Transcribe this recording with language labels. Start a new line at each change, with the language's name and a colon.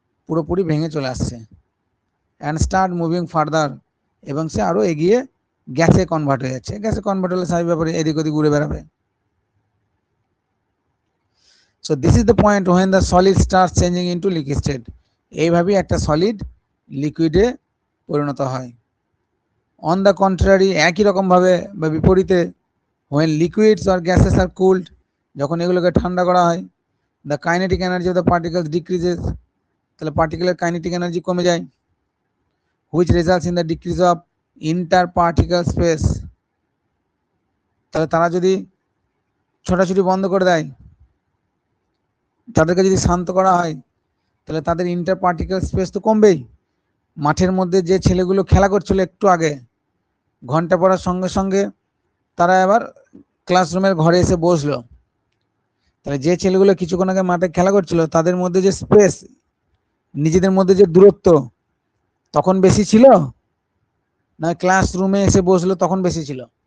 Bangla: পুরোপুরি ভেঙে চলে আসছে,
English: and start moving further,
Bangla: এবং সে আরো এগিয়ে গ্যাসে কনভার্ট হয়ে যাচ্ছে। গ্যাসে কনভার্ট হলে স্বাভাবিক ব্যাপারে এদিক ওদিক ঘুরে বেড়াবে।
English: So this is the point when the solid starts changing into liquid state.
Bangla: এইভাবেই একটা সলিড লিকুইডে পরিণত হয়।
English: on the contrary,
Bangla: একই রকম ভাবে বা বিপরীতে,
English: when liquids or gases are cooled,
Bangla: যখন এগুলোকে ঠান্ডা করা হয়,
English: the kinetic energy of the particles decreases,
Bangla: তাহলে পার্টিকেলের কাইনেটিক এনার্জি কমে যায়,
English: which results in the decrease of interparticle space।
Bangla: তাহলে তারা যদি ছোটাছুটি বন্ধ করে দেয়, তাদেরকে যদি শান্ত করা হয়, তাহলে তাদের ইন্টার পার্টিকেল স্পেস তো কমবেই। মাঠের মধ্যে যে ছেলেগুলো খেলা করছিল একটু আগে, ঘন্টা পড়ার সঙ্গে সঙ্গে তারা আবার ক্লাসরুমের ঘরে এসে বসলো, তাহলে যে ছেলেগুলো কিছুক্ষণ আগে মাঠে খেলা করছিল তাদের মধ্যে যে স্পেস, নিজেদের মধ্যে যে দূরত্ব তখন বেশি ছিল না ক্লাসরুমে এসে বসলো তখন বেশি ছিল?